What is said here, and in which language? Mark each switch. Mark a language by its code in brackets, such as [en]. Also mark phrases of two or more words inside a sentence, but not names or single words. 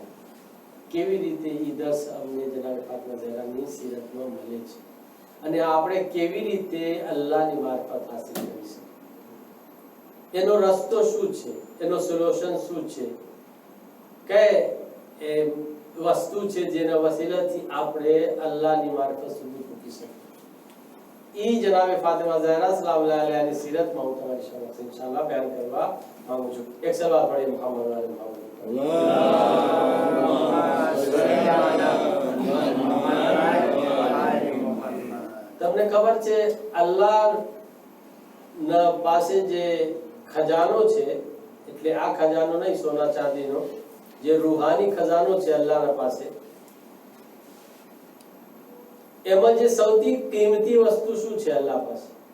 [gu] કેવી રીતે ઈ દર્શ અમને જનાબ ફાતિમા ઝહરાની સીરતમાં મળે છે અને આપણે કેવી રીતે અલ્લાહની મારિફત હાસિલ કરી શકીએ, એનો રસ્તો શું છે, એનો સોલ્યુશન શું છે, કઈ વસ્તુ છે જેના વસીલાથી આપણે અલ્લાહની મારિફત સુધી પહોંચી શકીએ। ई जनाब फातिमा ज़हरा [ar] سلام الله عليها [gu] सीरत में હું તમારી સમક્ષ ઇન્શાઅલ્લાહ બયાન કરવા માંગુ છું। એક સલાત પઢીએ [ar] محمد وآل محمد. اللهم صل على محمد وآل محمد. તમને ખબર છે અલ્લાહ ના પાસે જે ખજાનો છે, એટલે આ ખજાનો નહીં સોના ચાંદીનો, જે રૂહાની ખજાનો છે અલ્લાહના પાસે, એમાં જે સૌથી કિંમતી વસ્તુ શું છે અલ્લાહ પાસે?